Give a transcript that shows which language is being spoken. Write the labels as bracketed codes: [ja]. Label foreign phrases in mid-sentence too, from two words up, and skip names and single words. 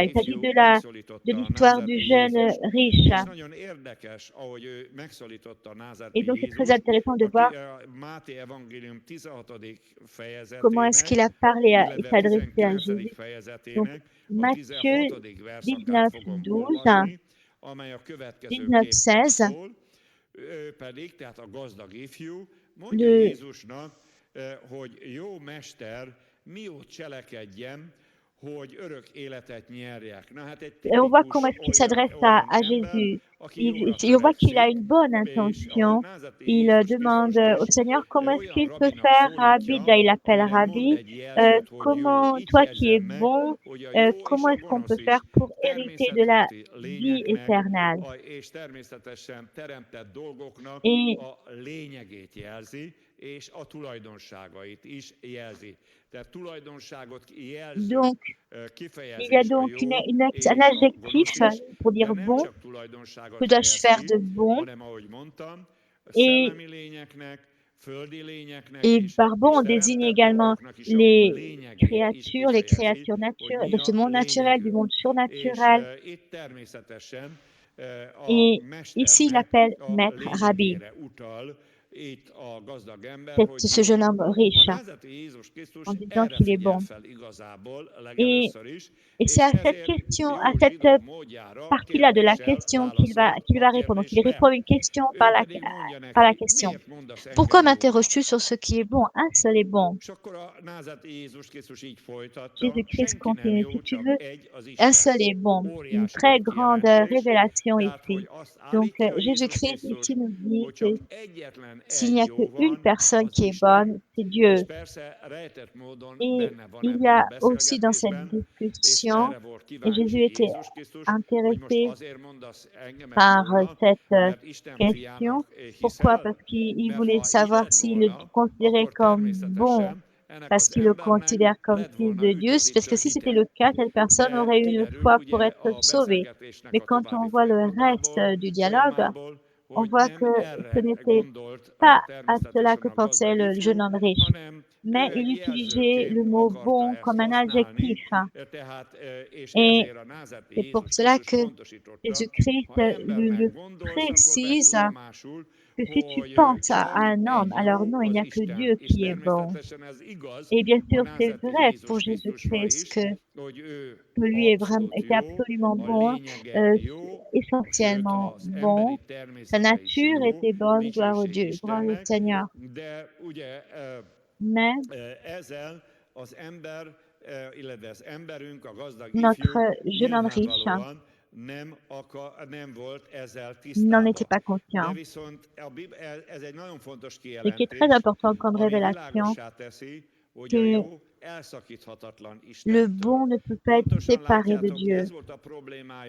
[fr] Il s'agit de l'histoire du jeune riche. Et donc, c'est très intéressant de voir comment est-ce qu'il a parlé et s'est adressé à Jésus. Donc, Matthieu 19, 12, 19, 16, [hu] ő pedig, tehát a gazdag ifjú, mondja le, Jézusnak, hogy jó mester, miót cselekedjem, hogy örök életet nyerjek. Na, hát egy [fr] et on voit comment est-ce qu'il [hu] tipikus [fr] s'adresse à [hu] olyan ember, [fr] Jésus. [hu] aki jóra [fr] On voit qu'il a [hu] törekszik, [fr] une bonne [hu] és [fr] intention. [hu] a názati [fr] Il [hu] Jézus [fr] demande [hu] Krisztust [fr] au [hu] is [fr] Seigneur comment est-ce [hu] olyan [fr] qu'il peut [hu] rabinak [fr] faire Rabbi. [hu] szólítja, [fr] Il l'appelle [hu] amire mond [fr] Rabbi. [hu] egy jelzőt, hogy jó. [fr] Comment, [hu] Így [fr] toi qui es [hu] jegyzem meg, [fr] bon, [hu] hogy a jó és [fr] comment [hu] a [fr] est-ce qu'on [hu] gonosz [fr] peut [hu] is [fr] faire pour hériter de la [hu] természetfeletti [fr] vie [hu] lényeknek, [fr] éternelle? [hu] és természetesen teremtett dolgoknak [fr] Et [hu] a lényegét jelzi, és a tulajdonságait is jelzi. Tehát tulajdonságot jelző [fr] donc, il y a [hu] kifejezés a [fr] donc [hu] jó [fr] un [hu] és a [fr] adjectif [hu] gonosz is, [fr] pour dire de [hu] nem [fr] bon. [hu] csak tulajdonságot [fr] Que dois-je [hu] fejez [fr] faire [hu] ki, [fr] de bon? [hu] hanem ahogy mondtam, [fr] Et, [hu] szellemi lényeknek, földi lényeknek [fr] et [hu] is, [fr] par bon, [hu] és [fr] on désigne [hu] teremtett [fr] également [hu] dolgoknak is a lényegét is [fr] les [hu] kifejezi, [fr] créatures [hu] hogy [fr] naturelles, [hu] mi [fr] de ce [hu] a [fr] monde naturel, du [hu] lényegük. [fr] monde [hu] És [fr] surnaturel. [hu] itt természetesen a [fr] Et ici, il [hu] mesternek [fr] appelle [hu] a [fr] maître, rabbi, [hu] lényegére utal itt a gazdag ember, hogy [fr] ce jeune homme [hu] jó. A [fr] riche, [hu] názati Jézus Krisztus [fr] en disant [hu] erre [fr] qu'il est [hu] figyel [fr] bon. [hu] fel igazából [fr] Et, [hu] legelőször is, [fr] et c'est [hu] és [fr] à cette [hu] ezért [fr] question, à [hu] jó [fr] cette [hu] zsidó módjára [fr] partie-là de la [hu] kérdéssel [fr] question [hu] válaszolt [fr] qu'il [hu] a [fr] va répondre. Donc, il [hu] kérdésre. [fr] répond une question [hu] Ő pedig mondja [fr] par la [hu] neki, [fr] question. [hu] miért mondasz [fr] Pourquoi [hu] engem jónak? [fr] m'interroges-tu sur ce qui est bon? Un seul est bon. [hu] És akkor a názati Jézus Krisztus így folytatta, [fr] Jésus-Christ [hu] senki nem [fr] continue. Si [hu] jó, [fr] tu [hu] csak [fr] veux, [hu] egy az [fr] un [hu] Isten. [fr] seul est bon. Une [hu] Óriási [fr] très [hu] nagy [fr] grande [hu] kijelentés, [fr] révélation [hu] tehát hogy [fr] ici. [hu] azt [fr] Donc, [hu] állítja Jézus [fr] Jésus-Christ [hu] Krisztus, [fr] ici nous dit [hu] hogy [fr] que [hu] csak egyetlen [fr] s'il n'y [hu] egy [fr] a [hu] jó [fr] qu'une [hu] van, [fr] personne [hu] az [fr] qui est [hu] Isten. [fr] bonne, c'est [hu] És [fr] Dieu. [hu] persze rejtett módon [fr] Et [hu] benne van [fr] il y [hu] ebben a [fr] a aussi dans cette [hu] beszélgetésben, és [fr] discussion, [hu] erre volt [fr] et Jésus [hu] kíváncsi [fr] était [hu] Jézus Krisztus, hogy most [fr] intéressé [hu] azért mondasz engemet [fr] par [hu] jónak, [fr] cette [hu] mert Isten [fr] question. [hu] fiának [fr] Pourquoi? [hu] hiszel, [fr] Parce qu'il [hu] mert [fr] voulait [hu] ha így [fr] savoir [hu] lett [fr] s'il le [hu] volna, [fr] considérait [hu] akkor [fr] comme bon [hu] természetesen ennek [fr] parce [hu] az [fr] qu'il le [hu] embernek [fr] considère comme [hu] lett [fr] fils [hu] volna [fr] de Dieu. Parce que [hu] üdvözítő [fr] si c'était [hu] hite. [fr] le cas, cette personne [hu] De [fr] aurait une [hu] kiderül [fr] foi pour [hu] ugye [fr] être [hu] a [fr] sauvée. [hu] beszélgetésnek [fr] Mais [hu] a [fr] quand on [hu] további [fr] voit le reste [hu] folyamatából, [fr] du dialogue, [hu] folyamányból, [fr] on [hu] hogy [fr] voit [hu] nem [fr] que ce [hu] erre [fr] n'était [hu] gondolt [fr] pas à cela [hu] természetesen [fr] que [hu] a [fr] pensait [hu] gazdag [fr] le jeune [hu] ifjú, [fr] homme riche. [hu] hanem [fr] Mais [hu] ő [fr] il [hu] egy [fr] utilisait le [hu] jelzőként [fr] mot [hu] akarta [fr] bon [hu] ezt [fr] comme un adjectif. [hu] használni, tehát, és [fr] Et [hu] ezért a názati [fr] c'est pour [hu] Jézus [fr] cela [hu] Krisztus [fr] que [hu] pontosította, [fr] Jésus-Christ [hu] ha [fr] le [hu] embernek gondolsz, akkor vedd [fr] précise [hu] tudomásul, [fr] que si tu [hu] hogy [fr] penses à [hu] csak [fr] un homme, [hu] egy [fr] alors [hu] jó [fr] non, il n'y [hu] az [fr] a que [hu] Isten. [fr] Dieu [hu] És [fr] qui est bon. [hu] természetesen ez igaz [fr] Et bien [hu] a [fr] sûr, c'est [hu] názati [fr] vrai pour [hu] Jézus Krisztusra [fr] Jésus-Christ [hu] is, [fr] que [hu] hogy ő [fr] lui est vraiment, [hu] abszolút [fr] était [hu] jó, [fr] absolument [hu] a [fr] bon, [hu] lényege jó, sőt [fr] essentiellement [hu] az [fr] bon. [hu] emberi [fr] Sa [hu] természete is [fr] nature [hu] jó, [fr] était bonne, gloire au [hu] dicsőség [fr] Dieu, gloire au [hu] Istennek, [fr] Seigneur. [hu] de ugye [fr] Mais [hu] ezzel az ember, illetve az emberünk, a gazdag ifjú [fr] notre jeune homme riche [hu] nyilvánvalóan nem volt ezzel [fr] n'en était [hu] tisztában. [fr] pas [hu] De [fr] conscient. [hu] viszont ez egy nagyon fontos [fr] Et qui est très [hu] kijelentés, [fr] important comme [hu] ami [fr] révélation, [hu] világossá teszi, hogy a [fr] que [hu] jó elszakíthatatlan [fr] le [hu] Istentől. [fr] bon ne peut pas être [hu] Pontosan [fr] séparé de [hu] látjátok, [fr] Dieu. [hu] ez volt a problémája